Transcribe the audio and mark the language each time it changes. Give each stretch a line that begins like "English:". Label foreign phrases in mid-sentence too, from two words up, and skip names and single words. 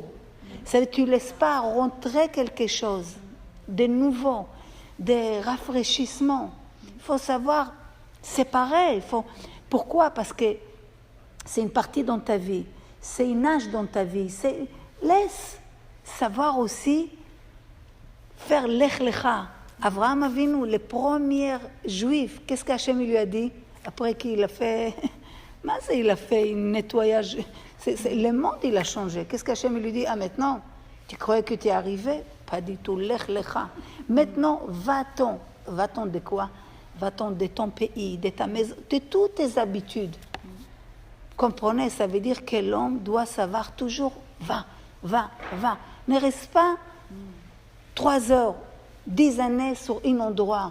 French: Ça veut dire que tu ne laisses pas rentrer quelque chose de nouveau, de rafraîchissement. Il faut savoir séparer. Pourquoi? Parce que c'est une partie dans ta vie, c'est une âge dans ta vie. Laisse savoir aussi faire
Hebrew: לך לך.
French: Avraham Avinu, les premiers juifs, qu'est-ce qu'Hachem lui a dit? Après qu'il a fait... il a fait un nettoyage. Le monde, il a changé. Qu'est-ce qu'Hachem lui dit? Maintenant, tu croyais que tu es arrivé? Pas du tout.
Hebrew: לך לך.
French: Maintenant, va-t'en. Va-t'en de quoi? Va-t'en de ton pays, de ta maison, de toutes tes habitudes. Comprenez, ça veut dire que l'homme doit savoir toujours va. Ne reste pas 3 heures, 10 années sur un endroit.